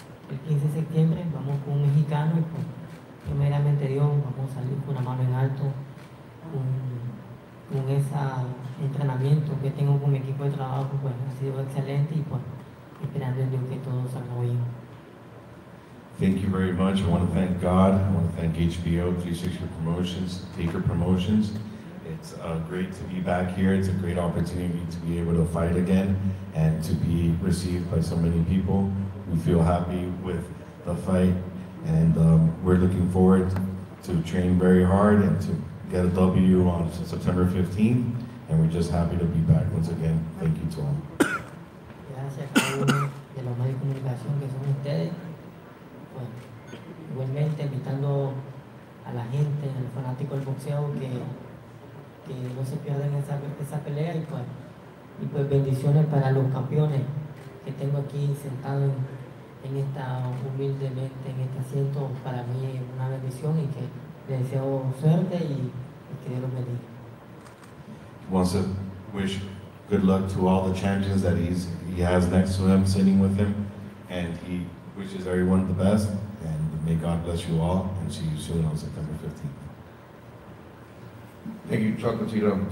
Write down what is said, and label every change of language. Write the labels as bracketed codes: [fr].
[es] El 15 de septiembre vamos con un mexicano y, pues, primeramente Dios, vamos a salir con una mano en alto con ese entrenamiento que tengo con mi equipo de trabajo, pues, ha sido excelente y, pues, esperando en Dios que todo salga bien. [en] Thank you very much. I want to thank God. I want to thank HBO, 360 Promotions, Taker Promotions. It's great to be back here. It's a great opportunity to be able to fight again and to be received by so many people. We feel happy with the fight, and we're looking forward to train very hard and to get a W on September 15th. And we're just happy to be back once again. Thank you to all. [es] Gracias a cada uno de los medios de comunicación que son ustedes. Pues, igualmente invitando a la gente, a los fanáticos del boxeo que no se pierdan esa pelea y pues bendiciones para los campeones que tengo aquí sentados en esta humildemente en este asiento, para mí es una bendición y que le deseo suerte y que Dios los bendiga. [en] Wants to wish good luck to all the champions that he has next to him, sitting with him, and he wishes everyone the best, and may God bless you all, and see you soon on September 15th. Thank you, Chocolatito.